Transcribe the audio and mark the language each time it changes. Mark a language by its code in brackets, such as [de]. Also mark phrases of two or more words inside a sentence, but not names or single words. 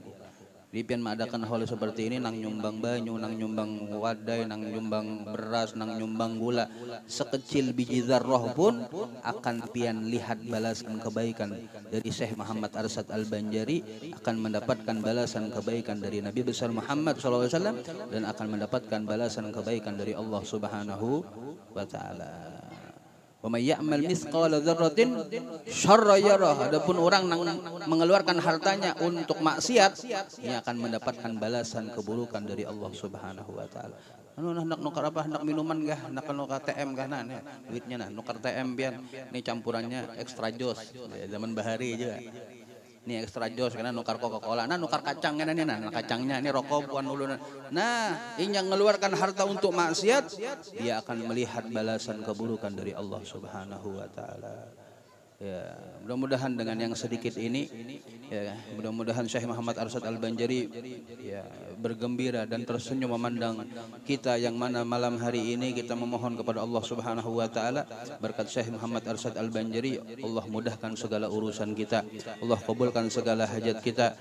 [bjn] Di pian mengadakan hal seperti ini, nang nyumbang banyu, nang nyumbang wadai, nang nyumbang beras, nang nyumbang gula, sekecil biji zarrah pun akan pian lihat balasan kebaikan dari Syekh Muhammad Arsyad Al-Banjari, [id] akan mendapatkan balasan kebaikan dari Nabi besar Muhammad SAW, dan akan mendapatkan balasan kebaikan dari Allah [ar] سبحانه وتعالى. ومن يعمل مثقال ذرة شرا يره, [id] adapun orang yang mengeluarkan hartanya untuk maksiat, ia akan mendapatkan balasan keburukan dari Allah [ar] سبحانه وتعالى. [bjn] Anu nak nukar apa? Nak minuman kah? Nak nukar TM kah? Nah, duitnya nah nukar TM pian. Ini campurannya extra jos. [id] Zaman Bahari juga. [bjn] Ini extra jos karena nukar Coca-Cola. Nah, nukar kacang kan ini nah kacangnya ini rokok bukan dulu. [id] Nah, ini yang mengeluarkan harta untuk maksiat, dia akan melihat balasan keburukan dari Allah [ar] سبحانه وتعالى. [id] Ya, mudah-mudahan dengan yang sedikit ini, ya, mudah-mudahan Syekh Muhammad Arsyad Al-Banjari ya bergembira dan tersenyum memandang kita, yang mana malam hari ini kita memohon kepada Allah [ar] سبحانه وتعالى [id] berkat Syekh Muhammad Arsyad Al-Banjari, Allah mudahkan segala urusan kita, Allah kabulkan segala hajat kita.